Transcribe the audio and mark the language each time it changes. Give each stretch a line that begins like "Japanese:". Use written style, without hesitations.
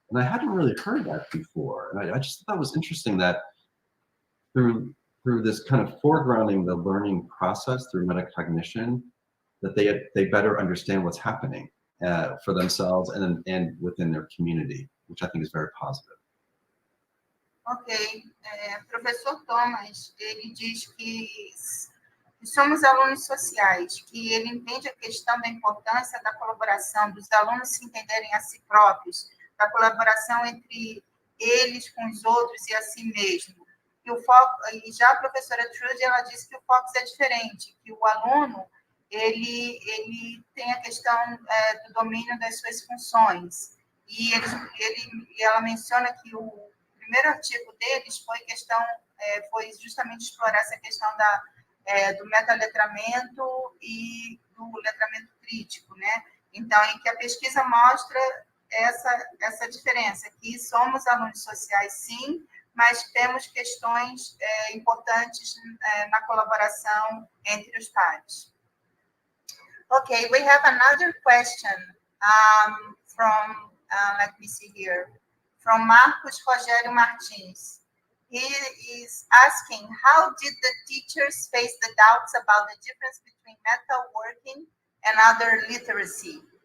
English: And I hadn't really heard that before. And I just thought that was interesting that through this kind of foregrounding the learning process through metacognition, that they better understand what's happening for themselves and within their community, which I think is very positive. Ok.
Portuguese: Professor Thomas, ele diz que somos alunos sociais, que ele entende a questão da importância da colaboração, dos alunos se entenderem a si próprios, da colaboração entre eles com os outros e a si mesmo. E o foco, e já a professora Trudy, ela disse que o foco é diferente, que o aluno ele tem a questão do domínio das suas funções. E ela menciona que o primeiro artigo deles foi justamente explorar essa questão do metaletramento e do letramento crítico, né? Então, em que a pesquisa mostra essa diferença, que somos alunos sociais, sim, mas temos questões importantes na colaboração entre os pares.
English: Okay, we have another question from, let me see here, from Marcos Rogério Martins. He is asking, how did the teachers face the doubts about the difference between metalworking and other literacy?